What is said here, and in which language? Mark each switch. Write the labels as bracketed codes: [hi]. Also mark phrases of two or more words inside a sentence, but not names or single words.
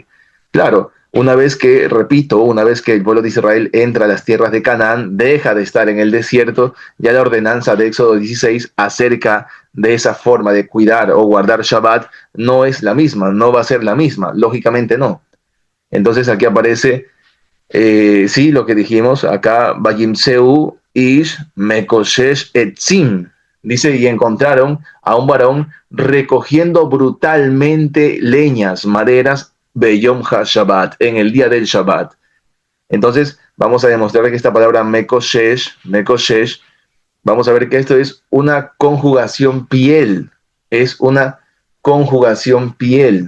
[es] Claro, una vez que el pueblo de Israel entra a las tierras de Canaán, deja de estar en el desierto, ya la ordenanza de Éxodo 16 acerca de esa forma de cuidar o guardar Shabbat no es la misma, no va a ser la misma, lógicamente no. Entonces aquí aparece, sí, lo que dijimos acá, [he] וימצאו איש מקושש עצים. [es] Dice, y encontraron a un varón recogiendo brutalmente leñas, maderas, [he] ביום השבת, [es] en el día del Shabbat. Entonces, vamos a demostrar que esta palabra mekoshesh, vamos a ver que esto es una conjugación piel, es una conjugación piel.